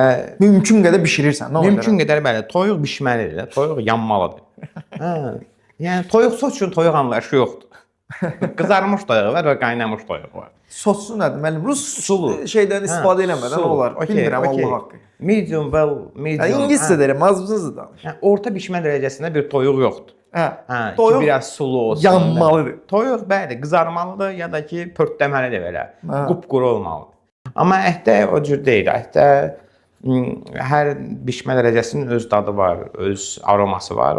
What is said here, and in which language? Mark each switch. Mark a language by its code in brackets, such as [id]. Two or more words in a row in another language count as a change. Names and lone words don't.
[az] mümkün qədər bişirirsən. Mümkün qədər bəli, toyuq bişməlidir, toyuq yanmalıdır. Yəni toyuq sos üçün toyuq anlayışı yoxdur. Qızarmış toyuq var və qaynamış toyuq var. Sosu nədir müəllim? Rus şeydən istifadə eləmədən olar. Bilmirəm Allah haqqı. [en] Medium well, medium. [az] İngiliscə deyirəm, az-buz danış. Yəni orta bişmə dərəcəsində bir toyuq yoxdur. Toyuq biraz sulu olsun. Yanmalıdır. Toyuq bəli, qızarmalıdır ya da ki pörtləməlidir belə. Qupquru olmalıdır. Amma ətdə o cür deyil. Ətdə hər bişmə dərəcəsinin öz dadı var, öz aroması var.